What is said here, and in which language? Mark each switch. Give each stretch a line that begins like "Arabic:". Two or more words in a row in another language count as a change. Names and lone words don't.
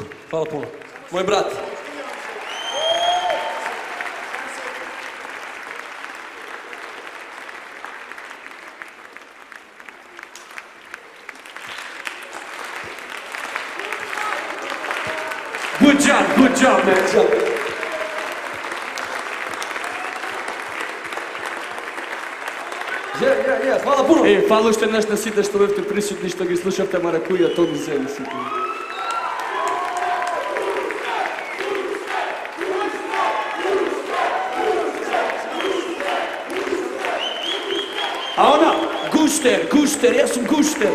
Serbian: Hvala puno. Moj brat.
English: Good job, man.
Serbian: Hvala puno.
Macedonian: Hvala
Bulgarian: още днес
Macedonian: на сите, што бевте присутни, што ги слушавте Маракуја, Тони Зен сите. А она, Гуштер, јас сум Гуштер.